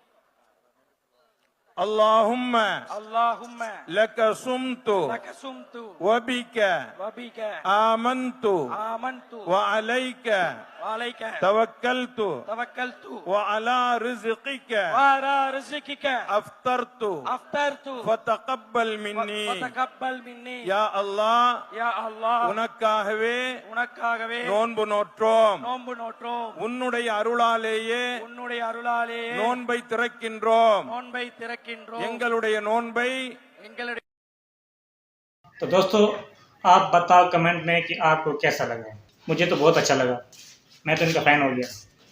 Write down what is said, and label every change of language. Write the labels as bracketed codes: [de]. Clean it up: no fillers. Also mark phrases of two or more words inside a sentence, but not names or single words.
[ar] اللهم لك صمت وبك آمنت وعليك توكلت وعلى رزقك أفطرت فتقبل مني يا الله [ta] உனக்காகவே நோன்பு நோற்றோம் உன்னுடைய அருளாலேயே நோன்பை திறக்கின்றோம் எங்களுடைய நோன்பை [hi] तो दोस्तों आप बताओ कमेंट में कि आपको कैसा लगा। मुझे तो बहुत अच्छा लगा, मैं तो इनका फ़ैन हो गया।